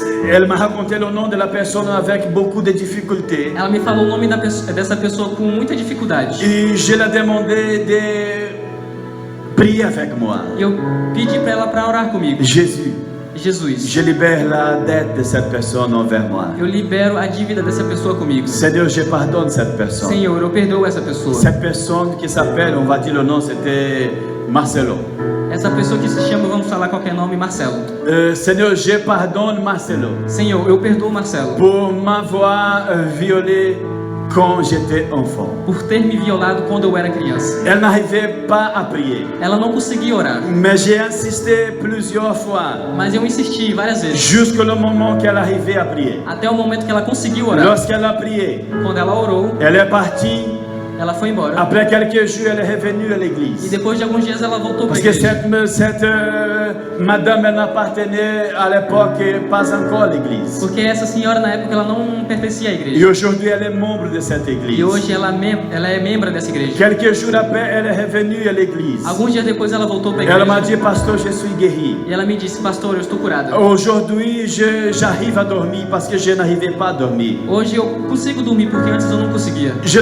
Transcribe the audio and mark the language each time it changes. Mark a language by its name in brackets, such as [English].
[French] elle m'a raconté le nom de la personne avec beaucoup de difficultés. [Portuguese] ela me falou o nome dessa pessoa com muita dificuldade. [French] Et je l'ai demandé de prier avec moi. [Portuguese] E eu pedi para ela para orar comigo. [French] Jésus, [Portuguese] Jesus, [French] je libère la dette de cette personne envers moi. [Portuguese] eu libero a dívida dessa pessoa comigo. [French] Seigneur, je pardonne cette personne. [Portuguese] Senhor, eu perdoo essa pessoa. [French] Cette personne qui s'appelle, on va dire le nom, c'était Marcelo. [Portuguese] Essa pessoa que se chama, vamos falar qualquer nome, Marcelo. [French] Seigneur, je pardonne Marcelo [Portuguese] Senhor, eu perdoo Marcelo [French] pour m'avoir violé quand j'étais enfant. [Portuguese] por ter me violado quando eu era criança. [French] Elle n'arrivait pas à prier, [Portuguese] Ela não conseguia orar, [French] mais j'ai insisté plusieurs fois [Portuguese] mas eu insisti várias vezes, [French] jusqu'au moment qu'elle arrivait à prier. [Portuguese] até o momento que ela conseguiu orar. [French] Lorsqu'elle a prié, [Portuguese] Quando ela orou, [French] elle est partie. [Portuguese] ela foi embora. [French] Après quelques jours, elle est revenue à [Portuguese] E [French] l'église. [Portuguese] depois de alguns dias ela voltou para [French] Parce [Portuguese] a [French] que [Portuguese] igreja. [French] cette madame, elle n'appartenait à l'époque pas encore à l'église. [Portuguese] Porque essa senhora na época ela não pertencia à [French] Et [Portuguese] igreja. [French] aujourd'hui, elle est membre de cette église. [Portuguese] E hoje ela é membro dessa igreja. [French] Quelques jours après, elle est revenue à l'église. [Portuguese] Alguns dias depois ela voltou para a [French] Elle m'a [Portuguese] igreja. [French] dit, pasteur, je suis guéri. [Portuguese] E ela me disse, pastor, eu estou curada. [French] Aujourd'hui, j'arrive à dormir parce que je n'arrivais pas à dormir. [Portuguese] Hoje eu consigo dormir porque antes eu não conseguia.